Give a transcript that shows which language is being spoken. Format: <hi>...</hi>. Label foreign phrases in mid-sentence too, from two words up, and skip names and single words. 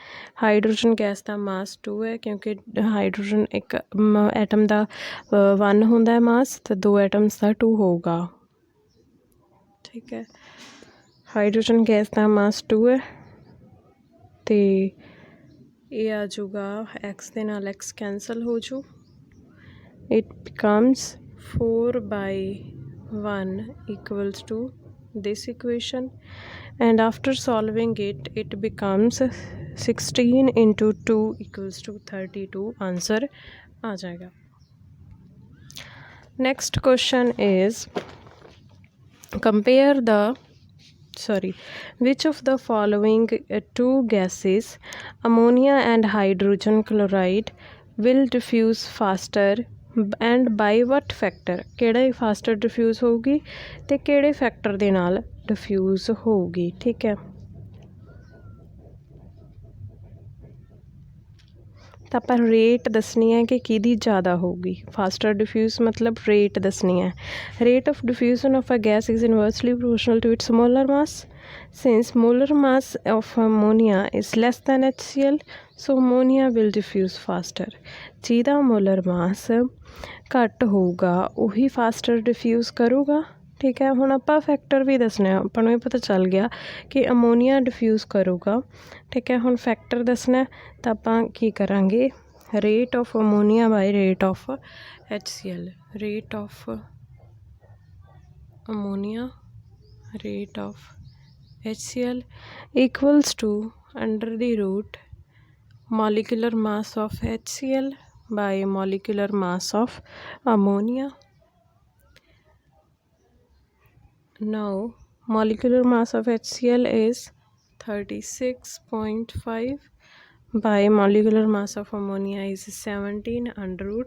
<hi>हाइड्रोजन गैस का मास 2 है क्योंकि हाइड्रोजन एक एटम का 1 होंदा है मास, तो 2 एटम्स का 2 होगा, ठीक है। हाइड्रोजन गैस का मास 2 है तो ये आ जाऊगा x के नाल x कैंसल हो जू,</hi> <en>It becomes 4/1 equals to this equation, and after solving it becomes 16 × 2 equals to 32</en> <hi>आंसर आ जाएगा।</hi> <en>Next question is compare the which of the following two gases, ammonia and hydrogen chloride, will diffuse faster and by what factor,</en> <pa>ਕਿਹੜਾ faster diffuse ਹੋਊਗੀ ਤੇ ਕਿਹੜੇ factor ਦੇ ਨਾਲ diffuse ਹੋਊਗੀ। ਠੀਕ ਹੈ, ਤਾਂ ਆਪਾਂ ਰੇਟ ਦੱਸਣੀ ਹੈ ਕਿ ਕਿਹਦੀ ਜ਼ਿਆਦਾ ਹੋਊਗੀ।</pa> <en>faster diffuse</en> <pa>ਮਤਲਬ ਰੇਟ ਦੱਸਣੀ ਹੈ।</pa> <en>Rate of diffusion of a gas is inversely proportional to its molar mass. Since molar mass of ammonia is less than HCl, so ammonia will diffuse faster।</en> <pa>ਜਿਹਦਾ</pa> <en>molar mass</en> <pa>ਘੱਟ ਹੋਊਗਾ ਉਹੀ</pa> <en>faster diffuse</en> <pa>ਕਰੂਗਾ। ਠੀਕ ਹੈ, ਹੁਣ ਆਪਾਂ ਫੈਕਟਰ ਵੀ ਦੱਸਣਾ, ਆਪਾਂ ਨੂੰ ਇਹ ਪਤਾ ਚੱਲ ਗਿਆ ਕਿ ਅਮੋਨੀਆ ਡਿਫਿਊਜ਼ ਕਰੂਗਾ। ਠੀਕ ਹੈ, ਹੁਣ ਫੈਕਟਰ ਦੱਸਣਾ ਤਾਂ ਆਪਾਂ ਕੀ ਕਰਾਂਗੇ,</pa> <en>rate of ammonia by rate of HCl. rate of ammonia rate of HCl equals to under the root molecular mass of HCl by molecular mass of ammonia। Now molecular mass of HCl is 36.5 by molecular mass of ammonia is 17 under root।</en>